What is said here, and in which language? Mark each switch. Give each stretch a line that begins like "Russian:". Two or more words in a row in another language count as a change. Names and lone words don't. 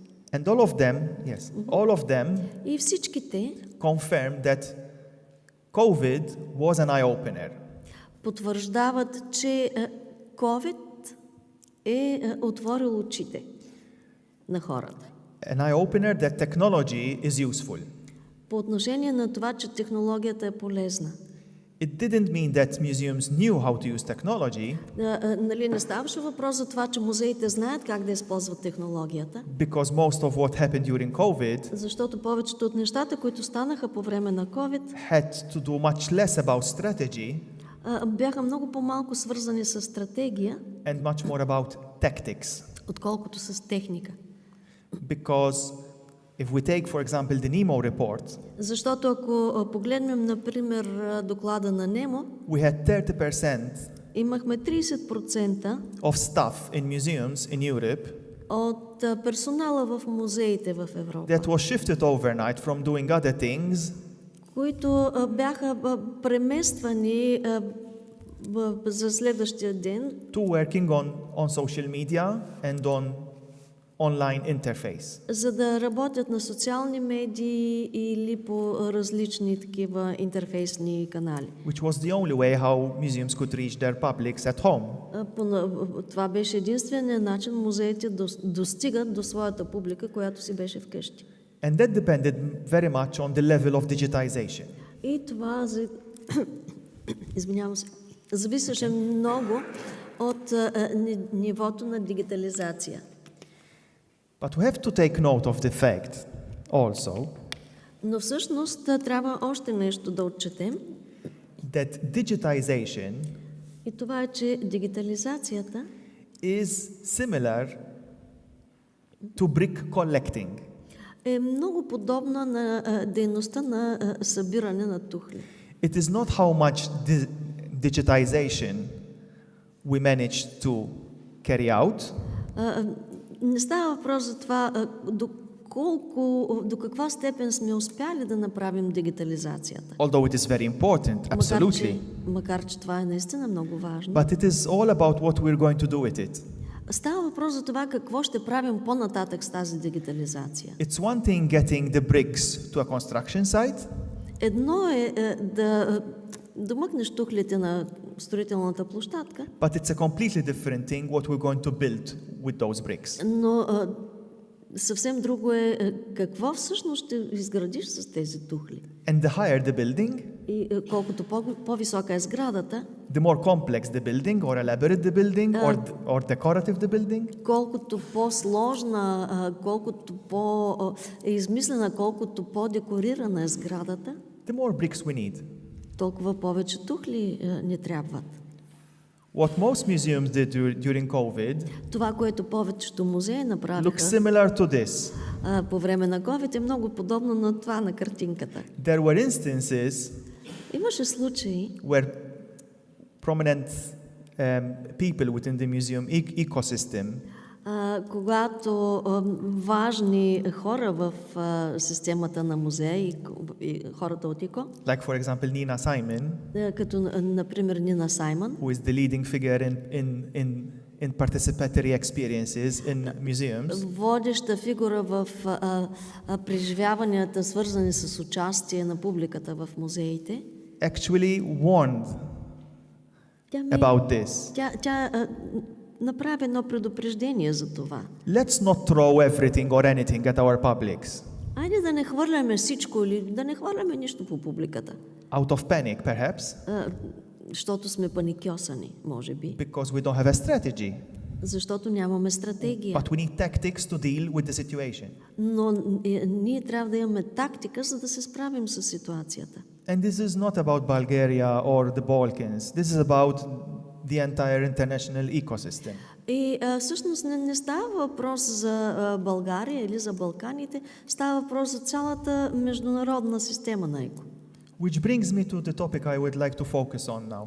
English: And all of them, yes, all of them
Bulgarian: И всичките
English: confirmed that COVID was an eye-opener.
Bulgarian: потвърждават, че COVID е отворил очите на хората.
English: An eye-opener that technology is useful.
Bulgarian: По отношение на това, че технологията е полезна.
English: It didn't mean that museums knew how to use technology,
Bulgarian: Нали не ставаше въпрос за това, че музеите знаят как да използват технологията,
English: because most of what happened during COVID
Bulgarian: защото повечето от нещата, които станаха по време на COVID,
English: had to do much less about strategy
Bulgarian: бяха много по-малко свързани с стратегия,
English: and much more about tactics.
Bulgarian: отколкото с техника.
English: Because if we take, for example, the NEMO report,
Bulgarian: Защото ако погледнем, например, доклада на NEMO,
English: we had 30%
Bulgarian: имахме 30%
English: of staff in museums in Europe
Bulgarian: от персонала в музеите в Европа,
English: that was shifted overnight from doing other things
Bulgarian: които бяха премествани за следващия ден
English: to working on social media and on online interface.
Bulgarian: за да работят на социални медии или по различни такива интерфейсни канали.
English: Which was the only way how museums could reach their publics at home.
Bulgarian: Това беше единственият начин музеите достигат до своята публика, която си беше вкъщи.
English: And that depended very much on the level of digitization.
Bulgarian: И това извинявам се, зависеше много от нивото на дигитализация.
English: But we have to take note of the fact also
Bulgarian: Но всъщност трябва още нещо да отчетем.
English: that digitization
Bulgarian: И това е, че дигитализацията
English: is similar to brick collecting.
Bulgarian: е много подобна на дейността на събиране на тухли.
English: It is not how much digitization we manage to carry out,
Bulgarian: Не става въпрос за това до каква степен сме успяли да направим дигитализацията.
English: Although it is very important, absolutely.
Bulgarian: Макар че това е наистина много важно.
English: But it is all about what we're going to do with it.
Bulgarian: Става въпрос за това какво ще правим по-нататък с тази дигитализация.
English: It's one thing getting the bricks to a construction site.
Bulgarian: Едно е да домъкнеш тухлите на строителната площадка.
English: But it's a completely different thing what we're going to build with those bricks.
Bulgarian: Но съвсем друго е какво всъщност ще изградиш с тези тухли.
English: And the higher the building,
Bulgarian: и колкото по-висока е сградата,
English: the more complex the building or elaborate the building or decorative the building.
Bulgarian: Колкото по-сложна, колкото по-измислена, колкото по-декорирана е сградата,
English: the more bricks we need.
Bulgarian: Толкова повече тухли ни трябват.
English: What most museums did during COVID,
Bulgarian: това, което повечето музеи направиха,
English: looks similar to this.
Bulgarian: По време на COVID е много подобно на това на картинката.
English: There were instances
Bulgarian: имаше случаи,
English: where prominent people within the museum ecosystem,
Bulgarian: когато важни хора в системата на музея и хората от ИКО,
English: like for example Nina Simon,
Bulgarian: като например Нина Саймън,
English: who is the leading figure in participatory experiences in museums,
Bulgarian: водеща фигура в преживяванията, свързани с участие на публиката в музеите,
English: actually warned about this.
Bulgarian: Тя направи едно предупреждение за това.
English: Let's not throw everything or anything at our publics.
Bulgarian: Айде да не хвърляме всичко или да не хвърляме нищо по публиката.
English: Out of panic, perhaps.
Bulgarian: Защото сме паникьосани, може би.
English: Because we don't have a strategy.
Bulgarian: Защото нямаме стратегия.
English: But we need tactics to deal with the situation.
Bulgarian: Но ние трябва да имаме тактика, за да се справим с ситуацията.
English: And this is not about Bulgaria or the Balkans. This is about the entire international ecosystem.
Bulgarian: И всъщност не става въпрос за България или за Балканите, става въпрос за цялата международна система на ЕКО.
English: Which brings me to the topic I would like to focus on now.